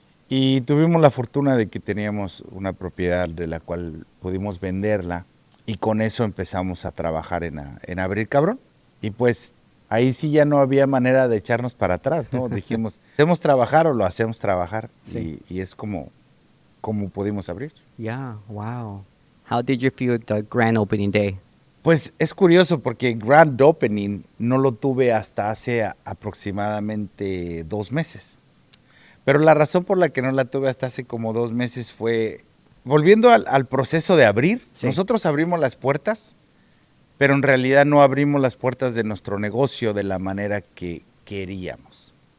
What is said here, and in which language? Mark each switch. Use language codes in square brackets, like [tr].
[es] Y tuvimos la fortuna de que teníamos una propiedad de la cual pudimos venderla y con eso empezamos a trabajar en abrir cabrón. Y pues ahí sí ya no había manera de echarnos para atrás, ¿no? Dijimos, ¿hacemos trabajar o lo hacemos trabajar? Sí. Y es como pudimos abrir. [en] Yeah, wow. How did you feel the grand opening day? [es] Pues es curioso porque Grand Opening no lo tuve hasta hace aproximadamente 2 meses. Pero la razón por la que no la tuve hasta hace como 2 meses fue, volviendo al proceso de abrir, Sí. nosotros abrimos las puertas, pero en realidad no abrimos las puertas de nuestro negocio de la manera que queríamos.